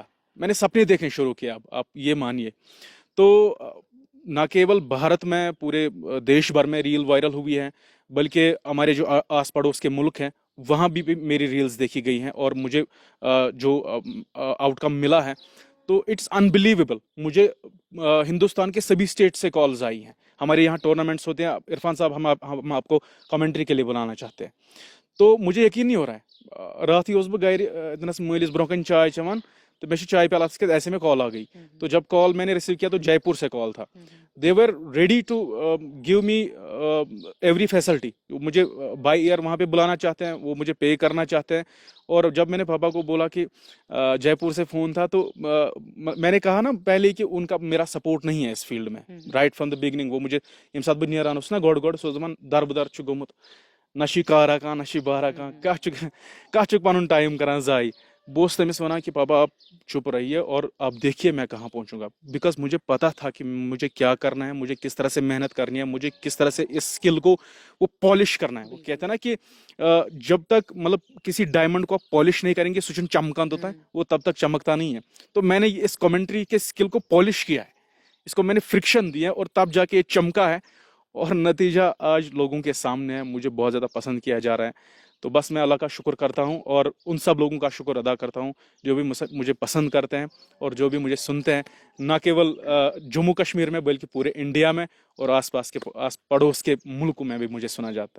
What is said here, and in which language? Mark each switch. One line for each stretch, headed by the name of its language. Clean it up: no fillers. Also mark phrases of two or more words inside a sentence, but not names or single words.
Urdu: میں نے سپنے دیکھنے شروع کیا, اب آپ یہ مانیے. تو نہ کیول بھارت میں, پورے دیش بھر میں ریل وائرل ہوئی ہے, بلکہ ہمارے جو آس پڑوس کے ملک ہیں وہاں بھی میری ریلز دیکھی گئی ہیں, اور مجھے جو آؤٹ کم ملا ہے تو
English: it's unbelievable.
Urdu: مجھے ہندوستان کے سبھی اسٹیٹ سے کالز آئی ہیں. ہمارے یہاں ٹورنامنٹس ہوتے ہیں, عرفان صاحب ہم آپ کو کمنٹری کے لیے بلانا چاہتے ہیں. تو مجھے یقین نہیں ہو رہا ہے.
Kashmiri: رات ہی اوسُس بہٕ گرِ دِنَس مٲلِس برونٛہہ کَنہِ چاے چٮ۪وان,
Urdu: تو میں چائے پیالہ کے ایسے میں کال آ گئی. تو جب کال میں نے ریسیو کیا تو جے پور سے کال تھا.
English: They were ready to give me every facility.
Urdu: مجھے
English: by air
Urdu: وہاں پہ بلانا چاہتے ہیں, وہ مجھے پے کرنا چاہتے ہیں. اور جب میں نے پاپا کو بولا کہ جے پور سے فون تھا, تو میں نے کہا نا پہلے کہ ان کا میرا سپورٹ نہیں ہے اس فیلڈ میں,
English: right from the beginning.
Urdu: وہ مجھے
Kashmiri: ییٚمہِ ساتہٕ بہٕ نیران اوسُس نا گۄڈٕ سُہ اوس دَپان دربٕدر چھُ گوٚمُت, نہ چھُے کارا کانٛہہ, نہ چھُے بارا کانٛہہ, کانٛہہ چھُکھ پنُن ٹایم کران ضایع. بہٕ اوسُس تٔمِس وَنان
Urdu: کہ پاپا آپ چپ رہیے اور آپ دیکھیے میں کہاں پہنچوں گا. بیکاز مجھے پتا تھا کہ مجھے کیا کرنا ہے, مجھے کس طرح سے محنت کرنی ہے, مجھے کس طرح سے اس اسکل کو وہ پالش کرنا ہے. وہ کہتے ہیں نا کہ جب تک مطلب کسی ڈائمنڈ کو آپ پالش نہیں کریں گے
Kashmiri: سو چھُنہٕ چمکان
Urdu: ہوتا ہے, وہ تب تک چمکتا نہیں ہے. تو میں نے اس کمنٹری کے اسکل کو پالش کیا ہے, اس کو میں نے فرکشن دیا, اور تب جا کے یہ چمکا ہے, اور نتیجہ آج لوگوں کے سامنے ہے. مجھے بہت زیادہ پسند کیا جا رہا ہے. تو بس میں اللہ کا شکر کرتا ہوں, اور ان سب لوگوں کا شکر ادا کرتا ہوں جو بھی مجھے پسند کرتے ہیں اور جو بھی مجھے سنتے ہیں, نہ کیول جموں کشمیر میں بلکہ پورے انڈیا میں اور آس پاس کے پڑوس کے ملکوں میں بھی مجھے سنا جاتا ہے.